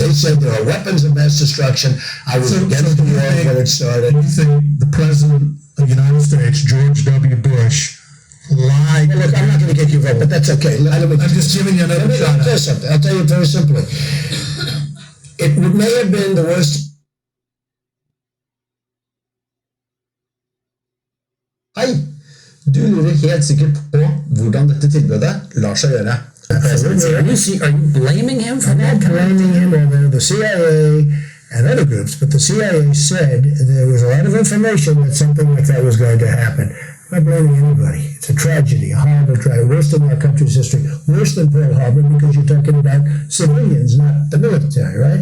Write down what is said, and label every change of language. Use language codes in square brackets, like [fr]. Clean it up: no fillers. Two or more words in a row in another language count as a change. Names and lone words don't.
[en] They said there are weapons of mass destruction. I was against the war when it started. Do you think the president of the United States, George W. Bush, lied? Well, look, I'm not going to get you vote, but that's okay. I'm just giving you another shot. I'll tell you something. I'll tell you very simply. It may have been the worst. [no] Hei, du lurer helt sikkert på hvordan dette tilbudet lar seg gjøre. [en] Are you blaming him for that? I'm not blaming him or the CIA and other groups, but the CIA said there was a lot of information that something like that was going to happen. I'm not blaming anybody. It's a tragedy, a horrible tragedy, worse than our country's history, worse than Pearl Harbor, because you're talking about civilians, not the military, right?